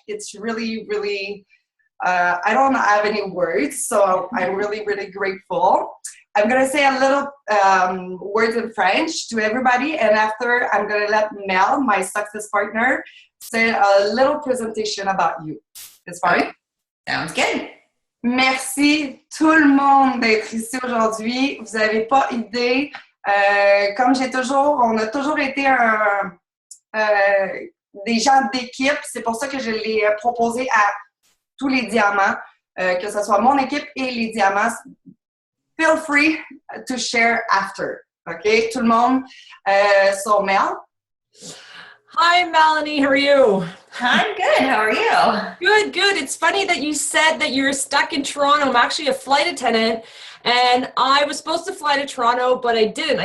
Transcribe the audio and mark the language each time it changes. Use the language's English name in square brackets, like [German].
[English] It's really, really, I don't have any words, so I'm really, really grateful. I'm going to say a little words in French to everybody, and after I'm going to let Mel, my success partner, say a little presentation about you. It's fine? Sounds good. [French] Merci tout le monde d'être ici aujourd'hui. Vous n'avez pas idée. Comme on a toujours été des gens d'équipe. C'est pour ça que je l'ai proposé à tous les diamants, que ce soit mon équipe et les diamants. [English] Feel free to share after. [French] Okay, tout le monde. So Mel. [English] Hi, Melanie. How are you? I'm good. How are you? Good, good. It's funny that you said that you're stuck in Toronto. I'm actually a flight attendant, and I was supposed to fly to Toronto, but I didn't.